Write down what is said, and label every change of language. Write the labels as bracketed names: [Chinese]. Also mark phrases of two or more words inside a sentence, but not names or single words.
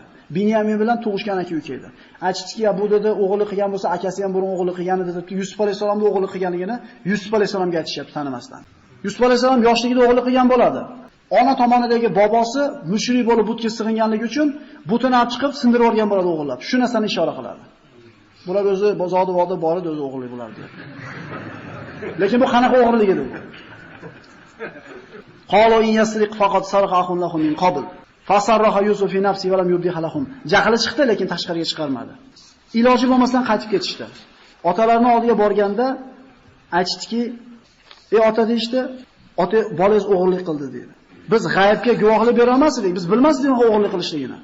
[Uzbek] Binyamin bilan tug'ishgan aka-uka edi. Aytishdiki, "Ya bu dedi o'g'irlik qilgan bo'lsa, akasi ham burun o'g'irlik qilgan edi" deb Yusuf alayhisalomning o'g'irlik qilganligini Yusuf alayhisalomga aytishyapti tanimasdan. Yusuf alayhisalom yoshligida o'g'irlik qilgan bo'ladi. Ona tomonidagi bobosi mushrik bo'lib butga sig'inganligi uchun butini olib chiqib sindirib olgan bo'ladi o'g'irlab. Shu narsani ishora qiladi. Bular o'zi bozorda voda bor edi, o'zi o'g'irlik bo'lar deydi. Lekin bu qanaqa o'g'irlik edi? [Arabic] قالوا إن يسرق فقد سرق أخ لهم من قبل. فأسرها يوسف في نفسه ولم يبدها لهم. [Uzbek] Jahli chiqdi, lekin tashqariga chiqarmadi. Iloji bo'lmasdan qaytib ketishdi. Otalarining oldiga borganda aytishdiki, "Ey ota" deydi, "Ota bolangiz o'g'irlik qildi" dedi. Biz g'aybga guvohlik bera olmasdik, biz bilmasdik o'g'irlik qilishligini.